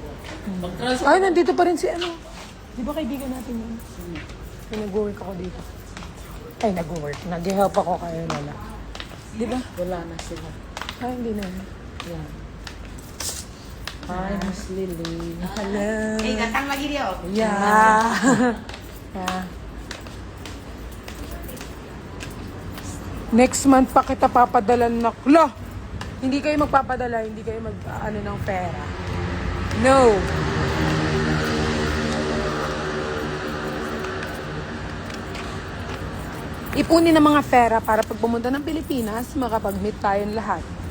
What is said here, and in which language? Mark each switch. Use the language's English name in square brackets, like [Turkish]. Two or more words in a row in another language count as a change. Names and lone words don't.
[Filipino] Pag-transfer, Ay, nandito pa rin si Di ba kaibigan natin yun? Yung nag-work ako dito. Ay, nag-work. Nag-help ako kay Lola. Di ba? wala na sila. Ay, hindi na. [English] Yan. Hi, Miss Lily. Hello. [Malay] datang lagi dia. [English] Yeah. Yeah. Next month [Filipino] pa kita papadalan na. Lo! Hindi kayo magpapadala, hindi kayo ng pera. [English] No. [Filipino] Ipunin ng mga pera para pag pumunta ng Pilipinas, makapag-meet tayong lahat.